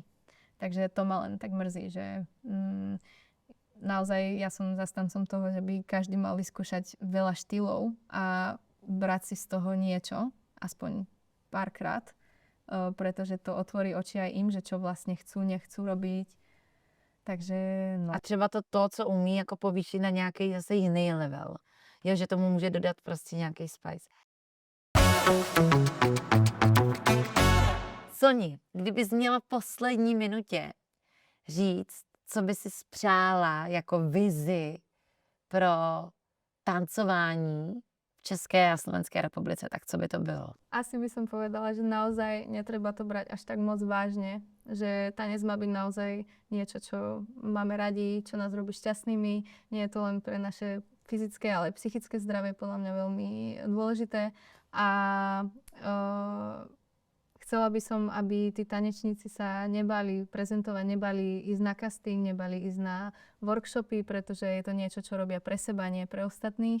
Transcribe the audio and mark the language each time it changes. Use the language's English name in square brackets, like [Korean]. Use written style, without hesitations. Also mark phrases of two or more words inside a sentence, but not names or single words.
[Slovak] Takže to ma len tak mrzí, že naozaj ja som zastancom toho, že by každý mal vyskúšať veľa štýlov a brať si z toho niečo, aspoň párkrát, pretože to otvorí oči aj im, že čo vlastne chcú, nechcú robiť. Takže no. [Czech] A třeba to, co umí, jako povýšit na nějaký zase jiný level. Jo, že tomu může dodat prostě nějaký spice. Soni, kdybys měla v poslední minutě říct, co by si spřála jako vizi pro tancování v České a Slovenské republice, tak co by to bylo? [Slovak] Asi by som povedala, že naozaj netreba to brať až tak moc vážne, že tanec má byť naozaj niečo, čo máme radi, čo nás robí šťastnými. Nie je to len pre naše fyzické, ale aj psychické zdravie podľa mňa veľmi dôležité. A chcela by som, aby tí tanečníci sa nebali prezentovať, nebali ísť na casting, nebali ísť na workshopy, pretože je to niečo, čo robia pre seba, nie pre ostatných.